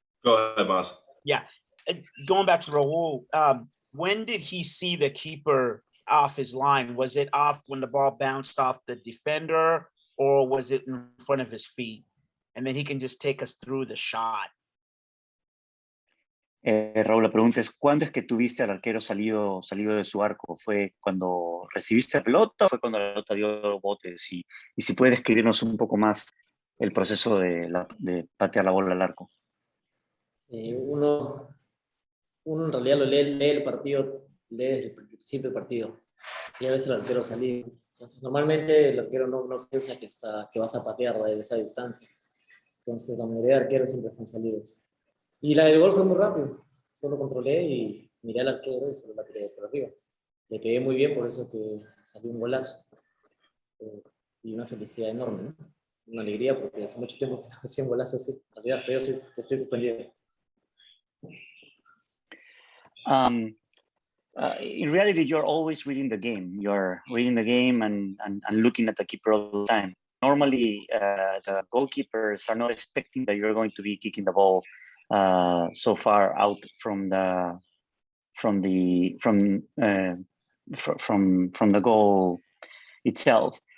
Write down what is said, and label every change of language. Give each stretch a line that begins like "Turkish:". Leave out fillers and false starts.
English: Go ahead, boss. Yeah, going back to Raul, when did he see the keeper off his line? Was it off when the ball bounced off the defender, or was it in front of his feet? And then he can just take us through the shot.
Spanish: Raúl, la pregunta es, ¿cuándo es que tuviste al arquero salido de su arco? ¿Fue cuando recibiste la pelota o fue cuando la pelota dio botes? Y si puedes describirnos un poco más el proceso de patear la bola al arco. Uno en realidad lo lee el partido, lee desde el principio del partido. Y a veces el arquero salió. Entonces, normalmente el arquero no piensa que vas a patear de esa distancia. Entonces, la mayoría de arqueros siempre están salidos. Y la del gol fue muy rápido. Solo controlé y miré al arquero y solo la tiré por arriba. Le pegué muy bien, por eso que salió un golazo. Y una felicidad enorme, ¿no? Una alegría, porque hace mucho tiempo que no hacía un golazo así. En realidad, hasta yo estoy sorprendido.
English: In reality, you're always reading the game. You're reading the game and looking at the keeper all the time. Normally, the goalkeepers are not expecting that you're going to be kicking the ball so far out from the goal itself.